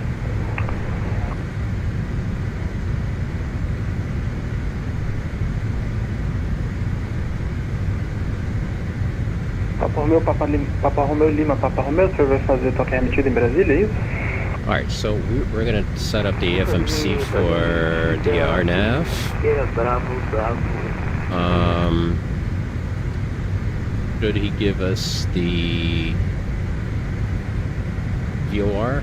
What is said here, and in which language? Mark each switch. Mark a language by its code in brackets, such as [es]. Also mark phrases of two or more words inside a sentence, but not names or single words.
[pt] Papa Romeo Lima, Papa Romeo, o senhor vai fazer toque remetido em Brasília, é isso? [en] Alright, so we're going to set up the FMC for the RNAV. Should he give us the VOR?